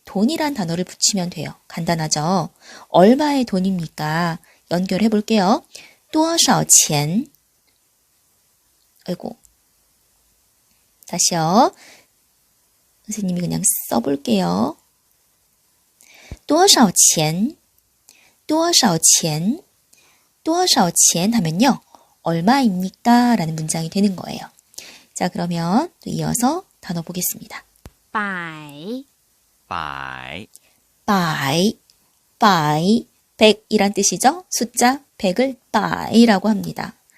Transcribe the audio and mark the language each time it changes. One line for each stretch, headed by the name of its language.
Korean: 돈이란 단어를 붙이면 돼요. 간단하죠. 얼마의 돈입니까? 연결해 볼게요.
Chinese: 多少钱
Korean: 아이고. 다시요. 선생님이 그냥 써볼게요.
Chinese: 多少钱多少钱多少钱
Korean: 하면요. 얼마입니까? 라는 문장이 되는 거예요. 자, 그러면 또 이어서 단어 보겠습니다.
Chinese: 百百
Korean: 바이, 바이, 100이란 뜻이죠. 숫자 100을 바이라고 합니다.